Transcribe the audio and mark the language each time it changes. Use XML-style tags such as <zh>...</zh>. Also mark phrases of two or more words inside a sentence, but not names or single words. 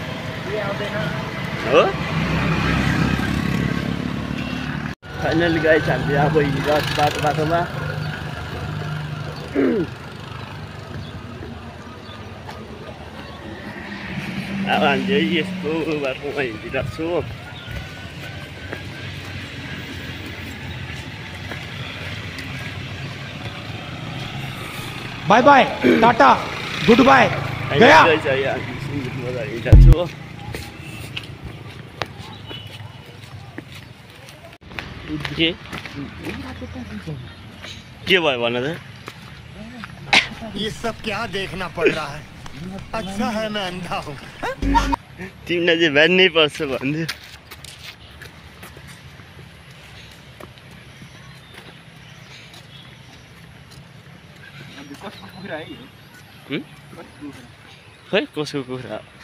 <ne>हो</ne> <en>finally guys</en> <ne>हामीले अब हिँडिरहेको बाटोमा अब हामी चाहिँ यस्तो बाटोमा हिँडिरहेको छु</ne> <en>bye bye tata good bye</en> <ne>गया के भयो भन त</ne> <hi>ये सब क्या देखना पड़ रहा है अच्छा है मैं अंधा हूँ</hi> <ne>तिमीलाई चाहिँ भ्यान्नै पर्छ भन्दै खै कसको कुखुरा</ne>